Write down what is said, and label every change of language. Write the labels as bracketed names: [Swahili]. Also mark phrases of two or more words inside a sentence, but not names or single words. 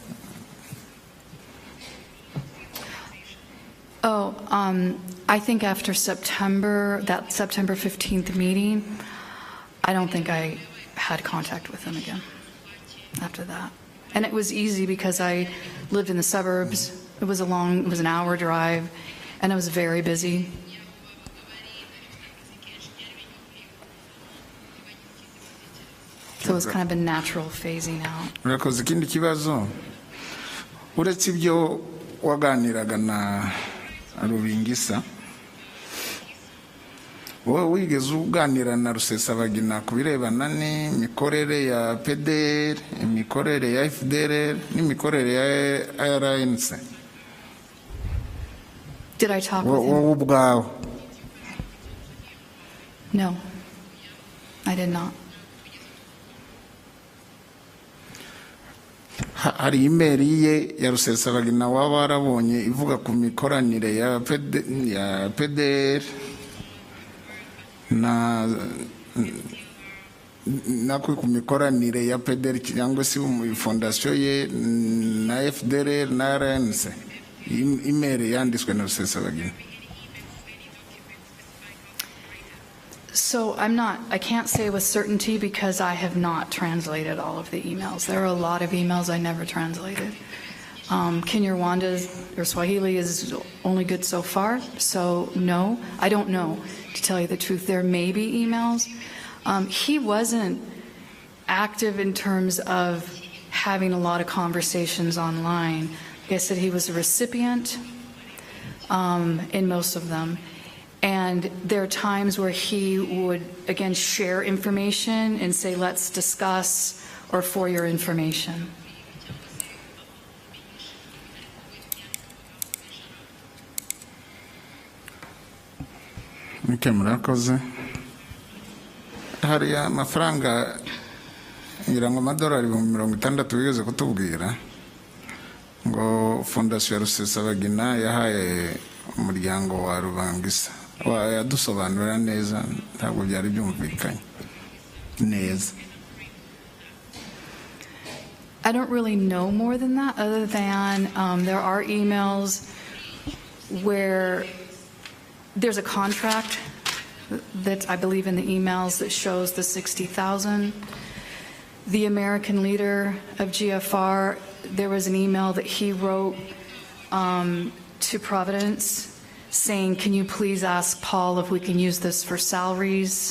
[English] Oh, I think after that September 15th meeting, I don't think I had contact with them again after that. And it was easy because I lived in the suburbs. It was an hour drive, and I was very busy. So it was kind of a natural phasing out. [Kinyarwanda] Urakoze. Ikindi kibazo, uretse ibyo waganiraga na Rubingisa, wowe wigeze uganira na Rusesabagina ku birebana n'imikorere ya PDR, imikorere ya FDR n'imikorere ya RNC? [English] Did I talk with him? [Kinyarwanda] Wowe ubwawe? [English] No, I did not. [Kinyarwanda] Hari imeri ye ya Rusesabagina waba warabonye ivuga ku mikoranire ya PDR na ku mikoranire ya PDR cyangwa se mu fondation ye na FDR na RNC, imeri yanditswe na Rusesabagina? [English] So I can't say with certainty because I have not translated all of the emails. There are a lot of emails I never translated. Kinyarwanda or Swahili is only good so far, so no, I don't know, to tell you the truth. There may be emails. He wasn't active in terms of having a lot of conversations online. Like I said, he was a recipient in most of them. And there are times where he would, again, share information and say, let's discuss, or for your information. [Kinyarwanda] Murakoze. Hari amafaranga ngira ngo amadolari 60 bigeze kutubwira ngo fondasiyo ya Rusesabagina yahaye umuryango wa Rubangisa. Yadusobanurira neza, ntabwo byari byumvikanye neza. [English] I don't really know more than that, other than there are emails where there's a contract that I believe in the emails that shows the 60,000. The American leader of GFR, there was an email that he wrote to Providence saying, can you please ask Paul if we can use this for salaries?